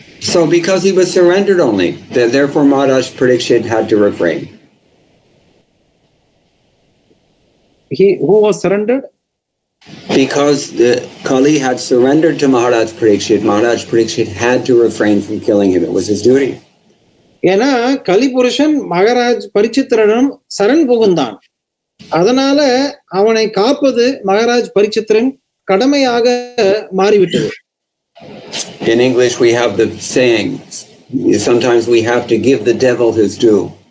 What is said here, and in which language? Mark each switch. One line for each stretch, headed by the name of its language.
English: So because he was surrendered only, therefore Maharaj Parikshit had to refrain. Who was surrendered? Because the Kali had surrendered to Maharaj Parikshit had to refrain from killing him. It was his duty.
Tamil: ஏன்னா கலிபுருஷன் மகாராஜ் பரீட்சித்தரிடம் சரண் புகுந்தான். அதனால அவனை காப்பது மகாராஜ் பரீட்சித்தரின் கடமையாக மாறிவிட்டது.
English: In English we have the saying, sometimes we have to give the devil his due.